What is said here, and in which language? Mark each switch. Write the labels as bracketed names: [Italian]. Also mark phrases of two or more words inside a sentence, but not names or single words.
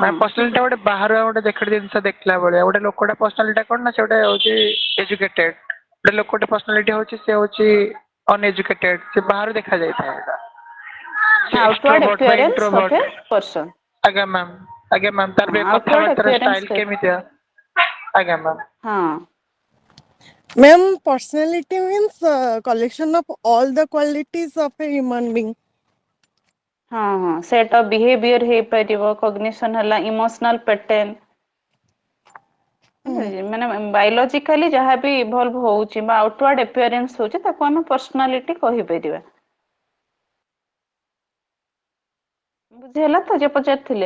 [Odia] ମାନେ ପର୍ସନାଲିଟି ଗୋଟେ ବାହାରୁ ଗୋଟେ ଦେଖେଟ ଜିନିଷ ଦେଖିଲା ଭଳିଆ। ଗୋଟେ ଲୋକଟା ପର୍ସନାଲିଟି କଣ ନା, ସେ ଗୋଟେ ହଉଛି ଏଜୁକେଟେଡ। ଗୋଟେ ଲୋକଟେ ପର୍ସନାଲିଟି ହଉଛି ସେ ହଉଛି ଅନଏଜୁକେଟେଡ, ସେ ବାହାରୁ ଦେଖାଯାଇଥାଏ ଏଇଟା। ସେ ମାନେ ଆଉଟୱାର୍ଡ ଏକ୍ସଟ୍ରୋଭର୍ଟ ବା [English] appearance of ଇଣ୍ଟ୍ରୋଭର୍ଟ। a person. [Odia] ଆଜ୍ଞା ମ୍ୟାମ୍, ଆଜ୍ଞା ମ୍ୟାମ୍, ତାର ବି ଆଉଟୱାର୍ଡ କଥାବାର୍ତ୍ତାର ଆପିୟରାନ୍ସ ଷ୍ଟାଇଲ କେମିତିଆ, ଆଜ୍ଞା ମ୍ୟାମ୍। ହଁ। [English] Ma'am, personality means collection of all the qualities of a human being. [Odia] ହଁ ହଁ, [English] set of behavior [Odia] ହେଇପାରିବ, କଗ୍ନିସନ ହେଲା, [English] emotional pattern, [Odia] ମାନେ ବାୟୋଲୋଜିକାଲି ଯାହା ବି ଇଭଲ୍ଭ ହଉଛି ବା [English] outward appearance [Odia] ହଉଛି, ତାକୁ ଆମେ ପର୍ସନାଲିଟି କହିପାରିବା। ବୁଝି ହେଲା ତ ଯିଏ ପଚାରିଥିଲେ?